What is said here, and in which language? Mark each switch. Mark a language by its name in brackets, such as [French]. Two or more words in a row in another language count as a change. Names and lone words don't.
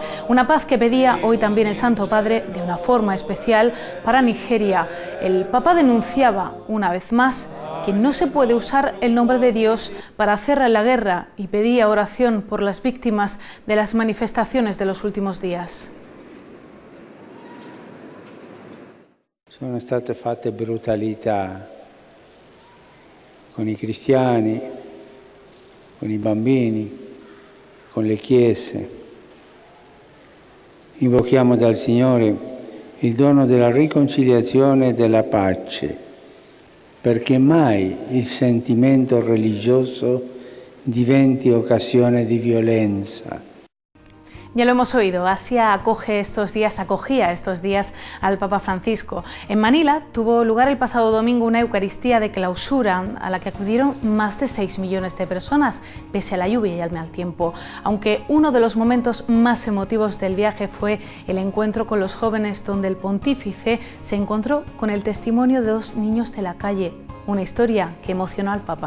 [Spanish] Una paz que pedía hoy también el Santo Padre de una forma especial para Nigeria. El Papa denunciaba una vez más que no se puede usar el nombre de Dios para hacer la guerra y pedía oración por las víctimas de las manifestaciones de los últimos días. [Italian] Sono state fatte brutalità con i cristiani, con i bambini, con le chiese. Invochiamo dal Signore il dono della riconciliazione e della pace, perché mai il sentimento religioso diventi occasione di violenza. [Spanish] Ya lo hemos oído, Asia acogía estos días al Papa Francisco. En Manila tuvo lugar el pasado domingo una Eucaristía de clausura a la que acudieron más de 6 millones de personas, pese a la lluvia y al mal tiempo. Aunque uno de los momentos más emotivos del viaje fue el encuentro con los jóvenes, donde el pontífice se encontró con el testimonio de 2 niños de la calle, una historia que emocionó al Papa.